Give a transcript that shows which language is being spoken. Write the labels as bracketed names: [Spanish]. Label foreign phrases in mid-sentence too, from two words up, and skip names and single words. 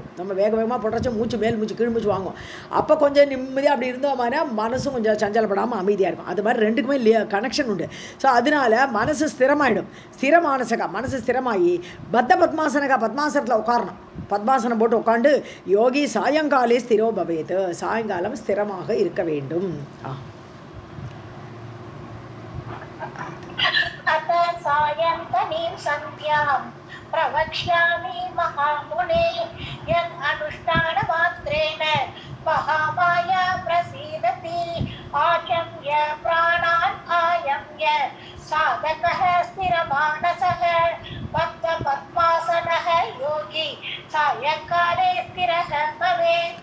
[Tamil] நம்ம வேகமாக போடுறோச்சே மூச்சு மேல் மூச்சு கீழ் மூச்சு வாங்கும். அப்போ கொஞ்சம் நிம்மதியாக அப்படி இருந்தோம்னா மனசும் கொஞ்சம் சஞ்சலப்படாமல் அமைதியாக இருக்கும். அது மாதிரி ரெண்டுக்குமே கனெக்ஷன் உண்டு. ஸோ அதனால மனசு ஸ்திரமாயிடும். ஸ்திரமானசகா மனசு ஸ்திரமாகி பத்மாசனகா பத்மாசனத்தில் உட்காரணும். பத்மாசனம் போட்டு உட்காந்து [Sanskrit] योगी सायङ्काले स्थिरो भवेत्, [Tamil] சாயங்காலம் ஸ்திரமாக இருக்க வேண்டும். [Sanskrit] अत सायन्तनीं सन्ध्यां प्रवक्ष्यामि महामुने यद् अनुष्ठानमात्रेण महामाया प्रसीदति आचम्य प्राणान् आयम्य साधकः स्थिरमानसः भक्तपद्मासनः योगी सायङ्काले स्थिरः भवेत्.